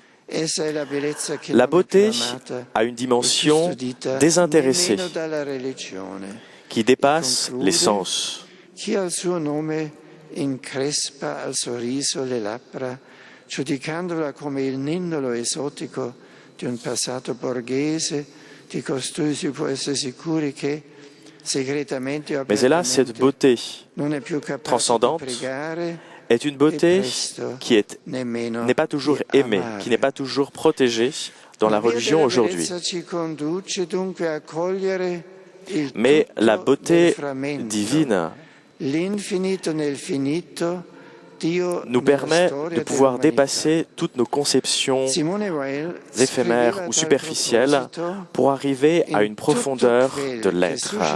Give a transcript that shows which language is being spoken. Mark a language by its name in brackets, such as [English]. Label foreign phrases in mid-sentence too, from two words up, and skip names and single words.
[French] La beauté a une dimension désintéressée qui dépasse les sens. [Italian] Chi al suo nome increspa al sorriso le labbra, giudicandola come il ninnolo esotico di un passato borghese, di costui si può essere sicuri che segretamente o [French] Mais hélas, cette beauté [Italian] non è più capace [French] transcendante [Italian] di pregare [French] est une beauté qui n'est pas toujours aimée, qui n'est pas toujours protégée dans la religion aujourd'hui. Mais la beauté divine nous permet de pouvoir dépasser toutes nos conceptions éphémères ou superficielles pour arriver à une profondeur de l'être.